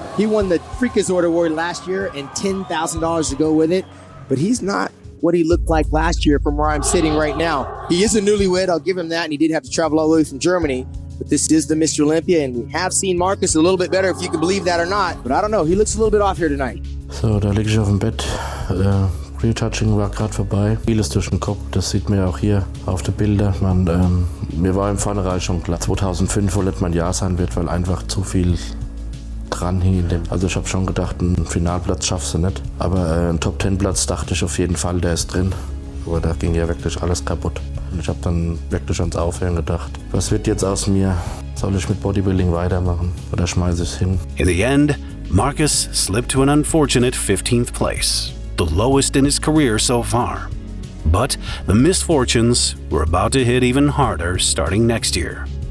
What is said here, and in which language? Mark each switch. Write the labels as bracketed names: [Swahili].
[English] He won the Freakiest Order award last year and $10,000 to go with it, but he's not what he looked like last year from where I'm sitting right now. He is a newlywed, I'll give him that, and he did have to travel all the way from Germany. But this is the Mr. Olympia, and we have seen Markus a little bit better, if you can believe that or not. But I don't know, he looks a little bit off here tonight. [German] So, da liege ich auf dem Bett. Retouching war gerade vorbei. Vieles durch den Kopf, das sieht man ja auch hier auf den Bildern. Mir war im Vornherein schon klar, 2005 wohl nicht mein Jahr sein wird, weil einfach zu viel dran hing. Also ich habe schon gedacht, einen Finalplatz schaffst du nicht. Aber einen Top-10-Platz dachte ich auf jeden Fall, der ist drin. Aber da ging ja wirklich alles kaputt. Und ich habe dann wirklich ans Aufhören gedacht. Was wird jetzt aus mir? Soll ich mit Bodybuilding weitermachen oder schmeiße ich es hin? [English] In the end, Markus slipped to an unfortunate 15th place, the lowest in his career so far. But the misfortunes were about to hit even harder starting next year.